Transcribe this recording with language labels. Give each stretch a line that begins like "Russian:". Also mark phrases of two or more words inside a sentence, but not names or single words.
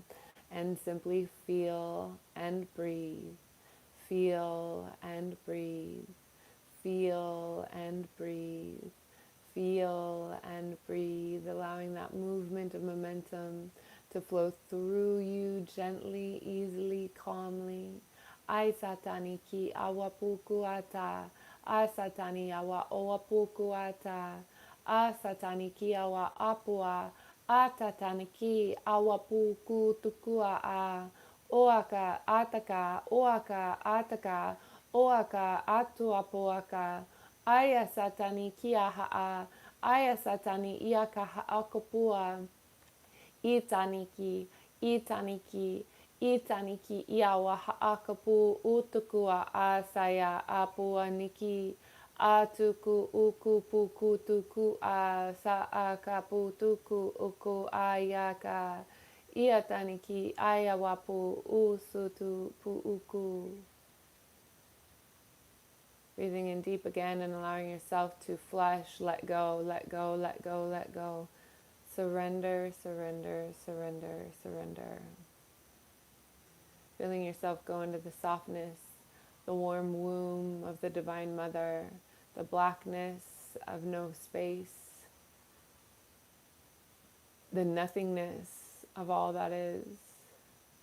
English: And simply feel and breathe. Feel and breathe. Feel and breathe. Feel and breathe, allowing that movement of momentum to flow through you gently, easily, calmly. Ai satani ki awapuku ata. A satani awa owapuku ata. A satani ki awa apua. A tatani ki awapuku tukua a. Oaka ataka, oaka ataka, oaka atuapoaka. Aya satani kia ha'a, aya satani iaka ha'akopua. Itaniki, itaniki, itaniki iawa ha'akapu utukua asaya apua niki. Atuku uku puku tuku a sa'akapu tuku uku ayaka. Iataniki ayawapu usutu puuku. Breathing in deep again and allowing yourself to flush, let go, let go, let go, let go. Surrender, surrender, surrender, surrender. Feeling yourself go into the softness, the warm womb of the Divine Mother, the blackness of no space, the nothingness of all that is.